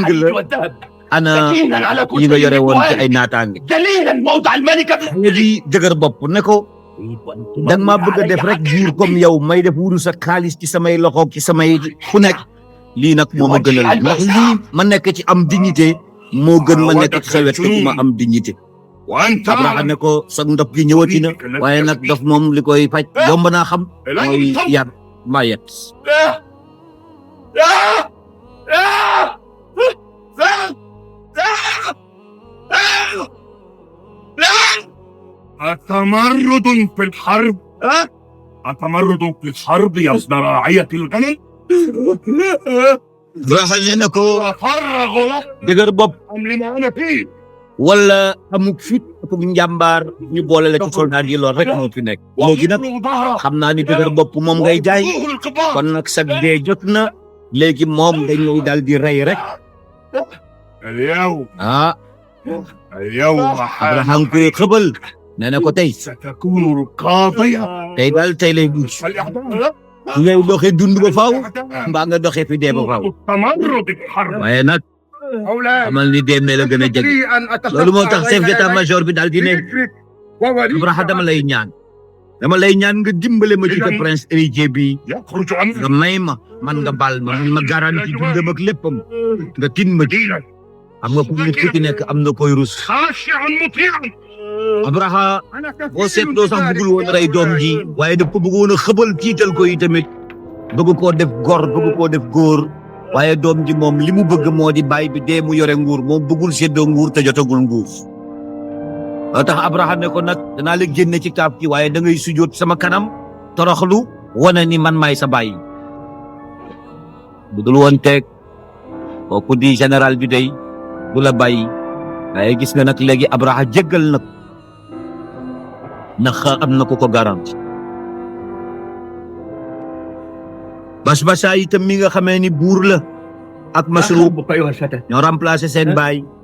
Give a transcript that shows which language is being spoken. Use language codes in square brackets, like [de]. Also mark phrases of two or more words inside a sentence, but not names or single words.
[wo] la ana yi nga yore woon ci ay naataange nga di jëgër bopp ne ko danga maa bëgg a def rek buur comme yow may def wuru sa xaalis ci samay loxo ci samay fu nekk lii nag moo ma gënal ndax lii ma nekk ci am dignité moo gën ma nekk ci sa wet te ma am dignité Abraha ne ko sa ndox gi ñëwati na waaye nag dof moom li koy faj yomb naa xam mooy yar mbaa yet [ar] أتمرد في الحرب أتمرد في الحرب يا ابن راعية الغنم [wo] Abraha ne na ko [ar] أفرغ له [wo] dëgër bopp [ar] أم لما أنا فيه [wo] wala amuk fit ak njàmbaar ñu boole la ci soldat yi lool rek moo fi nekk léegi nag xam naa ni dëgër bopp moom ngay jaay kon nag sag dee jot na léegi moom dañuy daal di rey rek [ar] اليوم ah اليوم [wo] Abraha nga koy xëbal nee na ko tey [ar] ستكون القاضية [wo] tey daal tey lay guus [ar] الإعدام [wo] ngay doxee dund ba faaw mbaa nga doxee fi dee ba faaw [ar] التمرد في الحرب [wo] waaye nag xamal ni dee mee la gën a jege loolu moo tax [fr] chef d'état-major [wo] bi daal di ne Abraha dama lay ñaan nga dimbale ma ci [fr] prince héritier [wo] bi [ar] يخرج عنه [wo] nga may ma man nga baal ma ma garanti dundam ak léppam nga tin ma ci xam nga ku nit ku ci nekk am na koy rus [ar] خاشعا مطيعا [wo] Abraha boo seetloo sax bëggul woon rey doom ji waaye daf ko bëggoon a xëbal tiital ko yi tamit bëgg koo def gor bëgg koo def góor waaye doom ji moom li mu bëgg moo di bàyyi bi dee mu yore nguur moom bëggul séddoo nguur te jotagul nguur loo tax Abraha ne ko nag danaa la génne ci kaaf gi waaye da ngay sujjóot sama kanam toroxlu wane ni man maay sa bàyyi bu dul woon teg kooku di général bi day du la bàyyi waaye gis nga nag léegi Abraha jéggal nag ndax am na ko ko garanti Basbasa itam mi nga xamee ni buur la ak Masruq ñoo remplacé seen baay